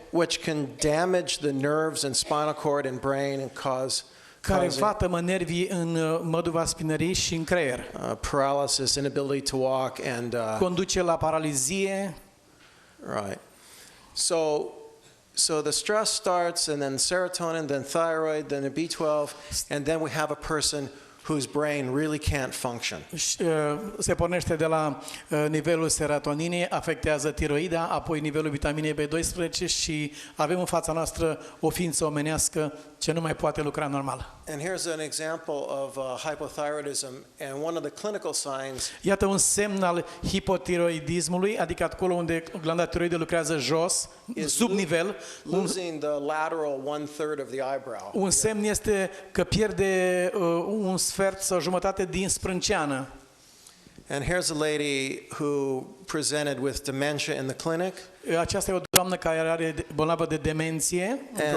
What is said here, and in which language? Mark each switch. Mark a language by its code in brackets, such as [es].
[en] which can damage the nerves and spinal cord and brain and cause [ro] care vătămă nervii în măduva spinării și în creier. [en] Paralysis, inability to walk, and [ro] conduce la paralizie. [en] Right. So the stress starts, and then serotonin, then thyroid, then the B12, and then we have a person whose brain really can't function. [ro] Se pornește de la nivelul serotoninei, afectează tiroida, apoi nivelul vitaminei B12 și avem în fața noastră o ființă omenească ce nu mai poate lucra normal. [en] And here's an example of hypothyroidism, and one of the clinical signs. [ro] Iată un semn al hipotiroidismului, adică acolo unde glanda tiroidă lucrează jos, sub nivel. [en] Losing the lateral 1/3 of the eyebrow. [ro] Un semn este că pierde un sfert sau jumătate din sprânceană. [en] And here's a lady who presented with dementia in the clinic. [ro] Aceasta e o doamnă care are bolnavă de demenție într-o